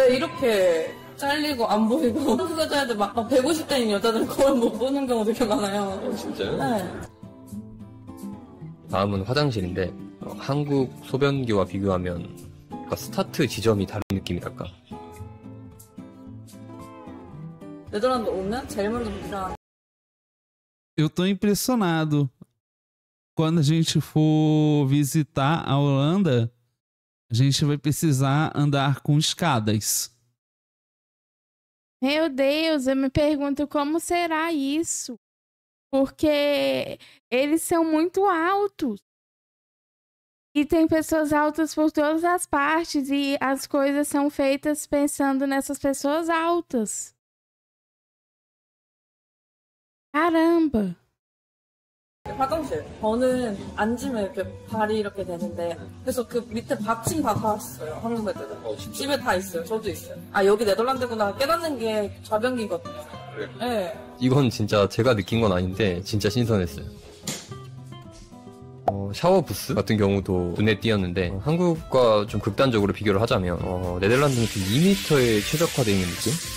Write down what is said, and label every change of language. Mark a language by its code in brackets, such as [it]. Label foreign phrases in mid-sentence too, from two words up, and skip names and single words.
[ko] 네, 이렇게 잘리고 안 보이고. 한국 여자애들 막 150대인 여자들은 거울 못 보는 경우 되게 많아요. 진짜요? 네. 다음은 화장실인데, 한국 소변기와 비교하면, 그러니까 스타트 지점이 다른 느낌이랄까. 네덜란드 오면 제일 먼저 보시면 [pt] Eu tô impressionado. Quando a gente for visitar a Holanda, a gente vai precisar andar com escadas. Meu Deus, eu me pergunto como será isso. Porque eles são muito altos. E tem pessoas altas por todas as partes. E as coisas são feitas pensando nessas pessoas altas. Caramba! [ko] 화장실. 저는 앉으면 이렇게 발이 이렇게 되는데 그래서 그 밑에 받침 다 달았어요. 한국 애들은. 집에 다 있어요. 저도 있어요. 아 여기 네덜란드구나 깨닫는 게 좌변기거든요. 네. 이건 진짜 제가 느낀 건 아닌데 진짜 신선했어요. 샤워 부스 같은 경우도 눈에 띄었는데 한국과 좀 극단적으로 비교를 하자면 네덜란드는 좀 2m에 최적화되어 있는 느낌?